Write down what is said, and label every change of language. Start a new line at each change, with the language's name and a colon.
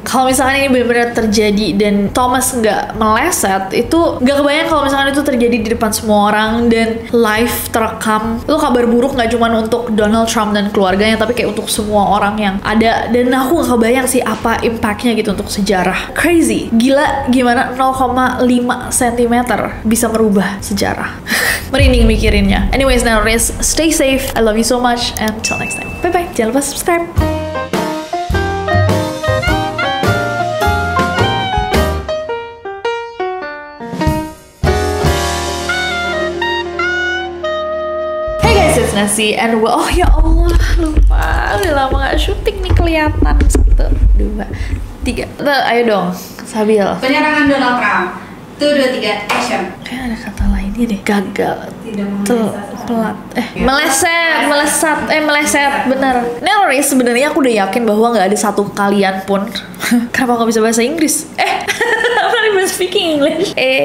Indonesian: Kalau misalkan ini benar-benar terjadi dan Thomas nggak meleset, itu nggak kebayang kalau misalkan itu terjadi di depan semua orang dan live terekam. Itu kabar buruk nggak cuma untuk Donald Trump dan keluarganya, tapi kayak untuk semua orang yang ada. Dan aku nggak kebayang sih apa impactnya gitu untuk sejarah. Crazy, gila gimana 0,5 cm bisa merubah sejarah. Merinding mikirinnya.
English: Anyways, Nanoris, stay safe. I love you so much and till next time. Bye bye.
Indonesian: Jangan lupa subscribe. Nasi and oh ya Allah, lupa, udah lama gak syuting nih, kelihatan. 1, 2, 3. Ayo dong, Sabil. Penyerangan Donald Trump. 1, 2, 3, action. Kayak ada kata lainnya deh. Gagal. Telat. Meleset. Bener. Nanoris, sebenarnya aku udah yakin bahwa nggak ada satu kalian pun. Kenapa nggak bisa bahasa Inggris?
English: I'm not even speaking English.